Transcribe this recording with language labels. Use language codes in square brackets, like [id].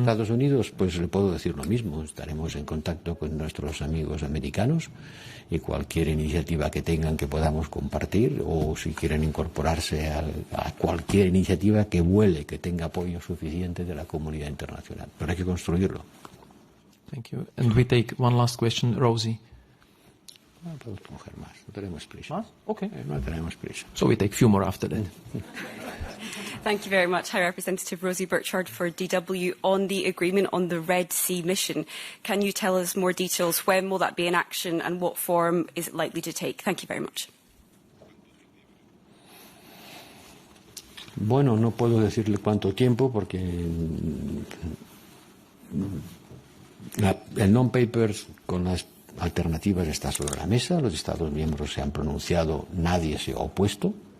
[es] Estados Unidos, pues le puedo decir lo mismo. Estaremos en contacto con nuestros amigos americanos y cualquier iniciativa que tengan que podamos compartir, o si quieren incorporarse a cualquier iniciativa que vuele, que tenga apoyo suficiente de la comunidad internacional. Pero hay que construirlo. [en] Thank you. And we take one last question, Rosie. [es] No podemos coger más, no tenemos prisa. ¿Más? Okay. No tenemos prisa. [en] So we take a few more after that. Thank you very much. High Representative Rosie Burchard for DW. On the agreement on the Red Sea mission, can you tell us more details? When will that be in action and what form is it likely to take? Thank you very much. [es] Bueno, no puedo decirle cuánto tiempo porque el non-papers con las alternativas está sobre la mesa. Los Estados miembros se han pronunciado, nadie se ha opuesto.